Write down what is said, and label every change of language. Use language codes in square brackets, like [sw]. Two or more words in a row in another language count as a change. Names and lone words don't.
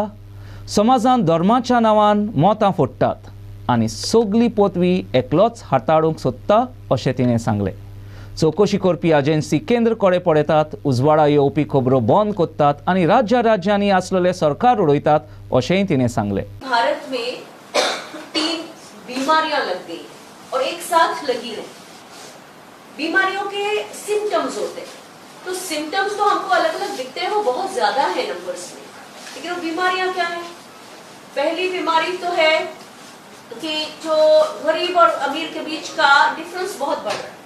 [kok] समाजान धर्माच्या नांवान मोतां फोडटात आनी सगली पदवी एकलोच हाताळूंक सोदता अशें तिणें सांगलें. चवकशी करपी एजन्सी केंद्र कडेन पळयतात, उजवाडा येवपी खबरो बंद करतात आनी राज्यांनी आसलेले सरकार उडयतात अशेंय तिणें सांगलें. [hi] भारत में 3 बीमारियां लग गई और एक साथ लगी रही. बीमारियों के सिम्टम्स होते हैं, तो सिम्टम्स तो हमको अलग अलग दिखते हैं, वो बहुत ज्यादा है नंबर्स में, लेकिन वो बीमारियां क्या है? पहली बीमारी तो है कि जो गरीब और अमीर के बीच का डिफरेंस बहुत बढ़ रहा है.